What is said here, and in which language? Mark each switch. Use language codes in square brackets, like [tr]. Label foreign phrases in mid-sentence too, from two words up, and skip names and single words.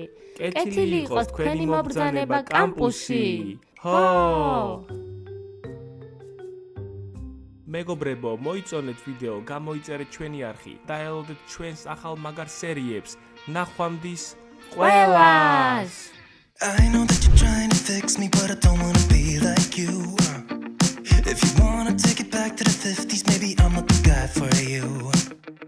[ka] კეთილი იყოს თქვენი მობრძანება კამპუსში. ჰო! მეგობრებო, მოიწონეთ ვიდეო, გამოიწერეთ ჩვენი არხი, დაელოდეთ ჩვენს ახალ მაგარ სერიებს. ნახვამდის ყველას! [en] I know that you're trying to fix me, but I don't wanna be like you. If you wanna take it back to the 50s, maybe I'm not the guy for you.